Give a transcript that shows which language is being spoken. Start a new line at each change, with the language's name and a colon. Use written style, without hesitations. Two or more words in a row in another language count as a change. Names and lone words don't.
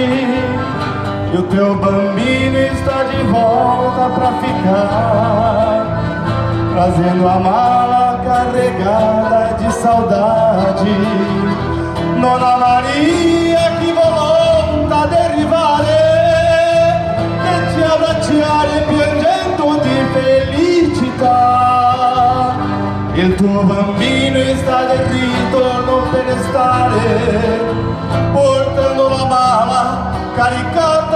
Portuguese: E o teu bambino está de volta pra ficar, trazendo a mala carregada de saudade.
Italian: Nona Maria, que volonta de arrivare, ti abbracciare piangendo di felicità. Il tuo bambino sta di ritorno per stare, portando la mala carica